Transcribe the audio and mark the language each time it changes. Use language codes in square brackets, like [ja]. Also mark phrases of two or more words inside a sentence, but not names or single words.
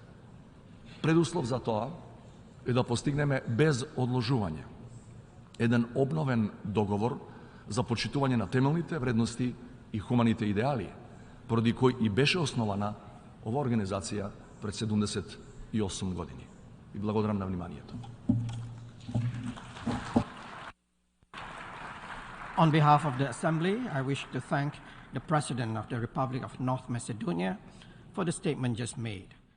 [mk] Предуслов за тоа е да постигнеме без одложување еден обновен договор за почитување на темелните вредности и хуманите идеали, поради кој и беше основана ова организација пред 78 години. И благодарам на вниманието. [en] On behalf of the Assembly, I wish to thank the President of the Republic of North Macedonia for the statement just made.